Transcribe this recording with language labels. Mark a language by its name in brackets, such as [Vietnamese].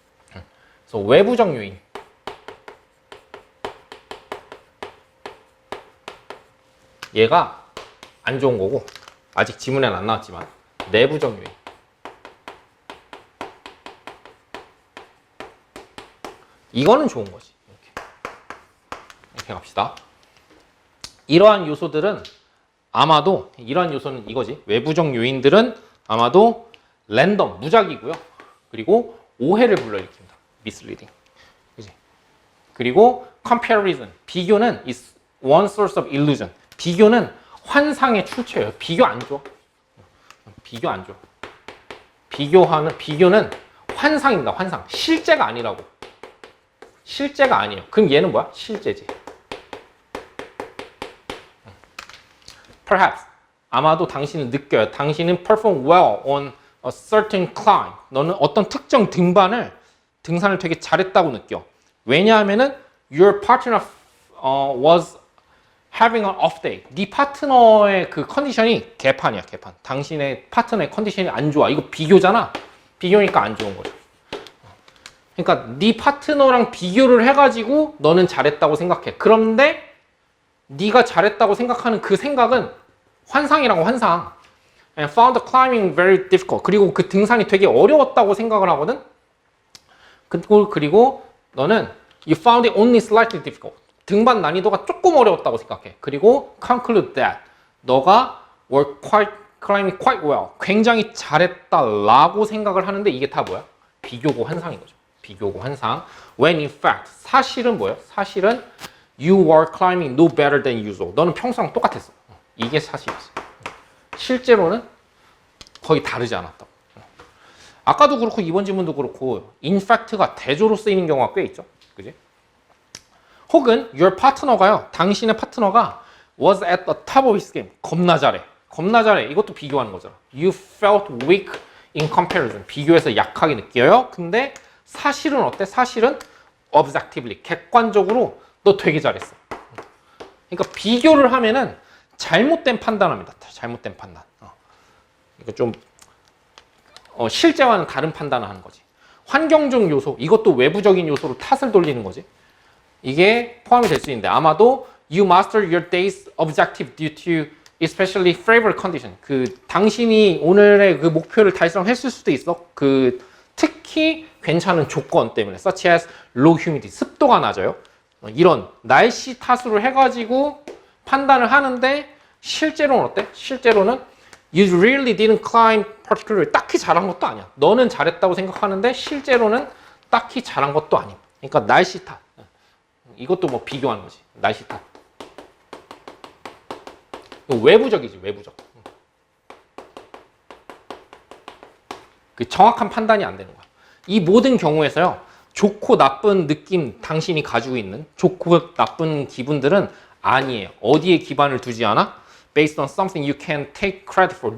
[Korean] 그래서 외부적 요인 얘가 안 좋은 거고 아직 지문에는 안 나왔지만 내부적 요인 이거는 좋은 거지. 이렇게 갑시다. 이러한 요소들은 아마도 이러한 요소는 이거지. 외부적 요인들은 아마도 랜덤, 무작위고요. 그리고 오해를 불러일으킵니다. [English] misleading. 그치? 그리고 comparison, [Korean] 비교는 [English] is one source of illusion. [Korean] 비교는 환상의 출처예요. 비교 안 줘. 비교 안 줘. 비교는 환상입니다. 환상. 실제가 아니라고. 실제가 아니에요. 그럼 얘는 뭐야? 실제지. Perhaps 아마도 당신은 느껴요. 당신은 [English] perform well on a certain climb. [Korean] 너는 어떤 특정 등산을 되게 잘했다고 느껴. 왜냐하면은 [English] your partner was having an off day. [Korean] 네 파트너의 그 컨디션이 개판이야, 개판. 당신의 파트너의 컨디션이 안 좋아. 이거 비교잖아. 비교니까 안 좋은 거죠. 그러니까 네 파트너랑 비교를 해가지고 너는 잘했다고 생각해. 그런데 네가 잘했다고 생각하는 그 생각은 환상이라고, 환상. [English] And found climbing very difficult. [Korean] 그리고 그 등산이 되게 어려웠다고 생각을 하거든. 그리고 너는 [English] you found it only slightly difficult. [Korean] 등반 난이도가 조금 어려웠다고 생각해. 그리고 [English] conclude that [Korean] 너가 [English] were climbing quite well. [Korean] 굉장히 잘했다라고 생각을 하는데 이게 다 뭐야? 비교고 환상인 거죠. 비교고 환상. [English] When in fact [Korean] 사실은 뭐예요? 사실은 [English] you were climbing no better than usual. [Korean] 너는 평소랑 똑같았어. 이게 사실이었어. 실제로는 거의 다르지 않았다고. 아까도 그렇고 이번 지문도 그렇고 [English] in fact [Korean] 가 대조로 쓰이는 경우가 꽤 있죠. 그지? 혹은 [English] your partner [Korean] 가요. 당신의 파트너가 [English] was at the top of his game. [Korean] 겁나 잘해. 겁나 잘해. 이것도 비교하는 거잖아. [English] You felt weak in comparison. [Korean] 비교해서 약하게 느껴요. 근데 사실은 어때? 사실은 objectively. 객관적으로 너 되게 잘했어. 그러니까 비교를 하면은 잘못된 판단합니다. 잘못된 판단. 이거 좀 실제와는 다른 판단을 하는 거지. 환경적 요소, 이것도 외부적인 요소로 탓을 돌리는 거지. 이게 포함이 될 수 있는데 아마도 [English] you master your day's objective due to especially favorable condition. [Korean] 그 당신이 오늘의 그 목표를 달성했을 수도 있어. 그 특히 괜찮은 조건 때문에 [English] such as low humidity, [Korean] 습도가 낮아요. 이런 날씨 탓으로 해가지고 판단을 하는데 실제로는 어때? 실제로는 [English] you really didn't climb particularly. [Korean] 딱히 잘한 것도 아니야. 너는 잘했다고 생각하는데 실제로는 딱히 잘한 것도 아니야. 그러니까 날씨 탓. 이것도 뭐 비교하는 거지. 날씨 탓. 외부적이지, 외부적. 그 정확한 판단이 안 되는 거야. 이 모든 경우에서요. 좋고 나쁜 느낌 당신이 가지고 있는 좋고 나쁜 기분들은 아니에요. 어디에 기반을 두지 않아? [English] Based on something you can take credit for.